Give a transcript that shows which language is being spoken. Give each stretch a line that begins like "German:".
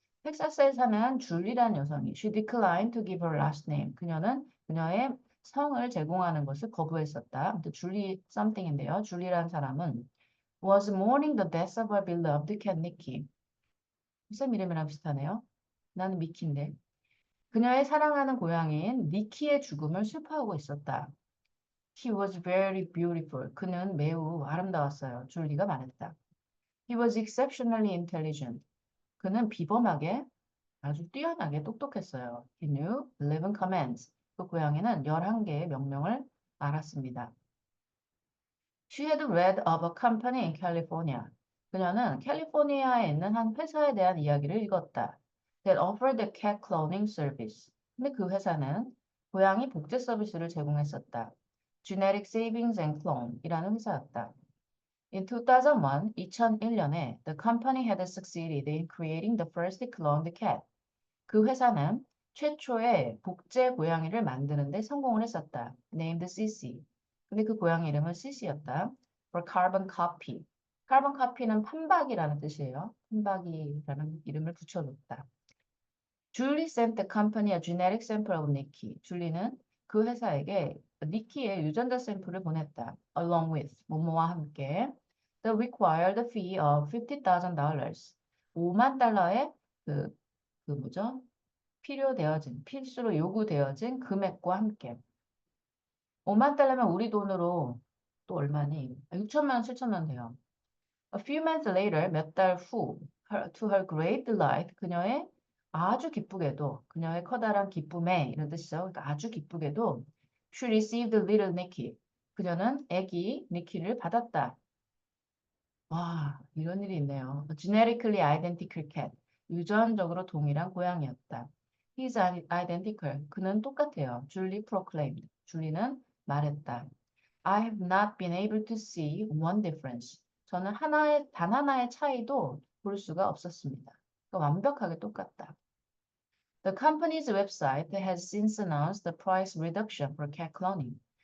Korean: 텍사스에 사는 줄리라는 여성이
English: She declined to give her last name.
Korean: 그녀는 그녀의 성을 제공하는 것을 거부했었다. 아무튼 줄리 something인데요. 줄리라는 사람은
English: was mourning the death of her beloved cat Nikki.
Korean: 쌤 이름이랑 비슷하네요. 나는 미키인데. 그녀의 사랑하는 고양이인 니키의 죽음을 슬퍼하고 있었다.
English: He was very beautiful.
Korean: 그는 매우 아름다웠어요. 줄리가 말했다.
English: He was exceptionally intelligent.
Korean: 그는 비범하게 아주 뛰어나게 똑똑했어요.
English: He knew 11 commands.
Korean: 그 고양이는 11개의 명령을 알았습니다.
English: She had read of a company in California.
Korean: 그녀는 캘리포니아에 있는 한 회사에 대한 이야기를 읽었다.
English: That offered a cat cloning service.
Korean: 근데 그 회사는 고양이 복제 서비스를 제공했었다.
English: Genetic Savings and Clone이라는 회사였다. In 2001,
Korean: 2001년에
English: the company had succeeded in creating the first cloned cat.
Korean: 그 회사는 최초의 복제 고양이를 만드는 데 성공을 했었다.
English: Named CC.
Korean: 근데 그 고양이 이름은 CC였다.
English: For carbon copy.
Korean: carbon copy는 판박이라는 뜻이에요. 판박이라는 이름을 붙여줬다.
English: Julie sent the company a genetic sample of Nikki.
Korean: 줄리는 그 회사에게 니키의 유전자 샘플을 보냈다.
English: Along with
Korean: 뭐뭐와 함께
English: the required fee of $50,000.
Korean: 5만 달러의 그 뭐죠? 필수로 요구되어진 금액과 함께 5만 달러면 우리 돈으로 또 얼마니? 6천만 원, 7천만 원 돼요.
English: A few months later,
Korean: 몇 달 후,
English: to her great delight,
Korean: 그녀의 커다란 기쁨에 이런 뜻이죠. 그러니까 아주 기쁘게도
English: she received little Nicky.
Korean: 그녀는 아기 니키를 받았다. 와, 이런 일이 있네요.
English: A genetically identical cat.
Korean: 유전적으로 동일한 고양이였다.
English: He's identical.
Korean: 그는 똑같아요.
English: Julie proclaimed.
Korean: 줄리는 말했다.
English: I have not been able to see one difference.
Korean: 저는 단 하나의 차이도 볼 수가 없었습니다. 그러니까 완벽하게 똑같다.
English: The company's website has since announced the price reduction for cat cloning.